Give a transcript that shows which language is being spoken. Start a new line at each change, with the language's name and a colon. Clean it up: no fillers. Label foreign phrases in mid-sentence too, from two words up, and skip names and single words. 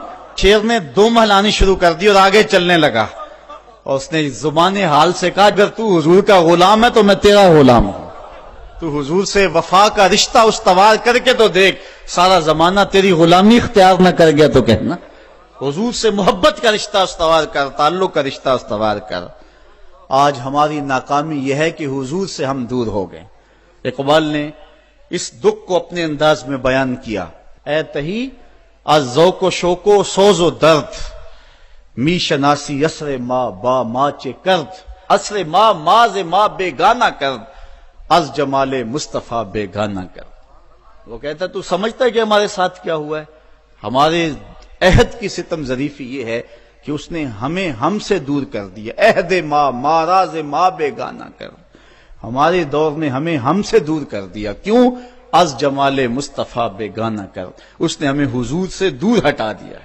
Urdu: شیر نے 2 مہلانی شروع کر دی اور آگے چلنے لگا، اور اس نے زبان حال سے کہا اگر تو حضور کا غلام ہے تو میں تیرا غلام ہوں، تو حضور سے وفا کا رشتہ استوار کر کے تو دیکھ، سارا زمانہ تیری غلامی اختیار نہ کر گیا تو کہنا، حضور سے محبت کا رشتہ استوار کر، تعلق کا رشتہ استوار کر۔ آج ہماری ناکامی یہ ہے کہ حضور سے ہم دور ہو گئے۔ اقبال نے اس دکھ کو اپنے انداز میں بیان کیا،
Persian: اے تہی از ذوق و شوق و سوز و درد، می شناسی اسر ما با ما چے کرد، اسر ما ماز ما بیگانہ کرد، از جمال مصطفیٰ بیگانہ کرد۔
Urdu: وہ کہتا ہے تو سمجھتا ہے کہ ہمارے ساتھ کیا ہوا ہے؟ ہمارے عہد کی ستم ظریفی یہ ہے کہ کہ اس نے ہمیں ہم سے دور کر دیا.
Persian: عہد ماں ماراز ماں بیگانہ کر،
Urdu: ہمارے دور نے ہمیں ہم سے دور کر دیا. کیوں؟
Persian: از جمال مصطفیٰ بیگانہ کر،
Urdu: اس نے ہمیں حضور سے دور ہٹا دیا ہے.